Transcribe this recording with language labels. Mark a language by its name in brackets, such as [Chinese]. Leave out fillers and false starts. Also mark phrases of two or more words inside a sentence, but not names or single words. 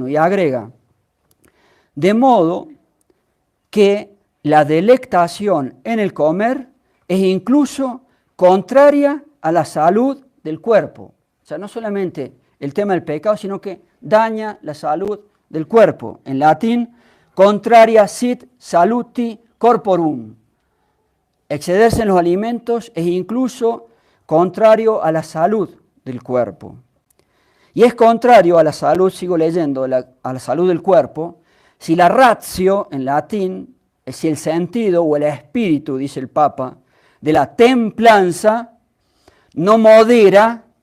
[Spanish] Y agrega, de modo que la delectación en el comer es incluso contraria a la salud del cuerpo. O sea, no solamente el tema del pecado, sino que daña la salud del cuerpo. En latín, [Latin] contraria sit saluti corporum. [Spanish] Excederse en los alimentos es incluso contrario a la salud del cuerpo. Y es contrario a la salud, sigo leyendo, a la salud del cuerpo, si la ratio, en latín, es si el sentido o el espíritu, dice el Papa, de la templanza no modera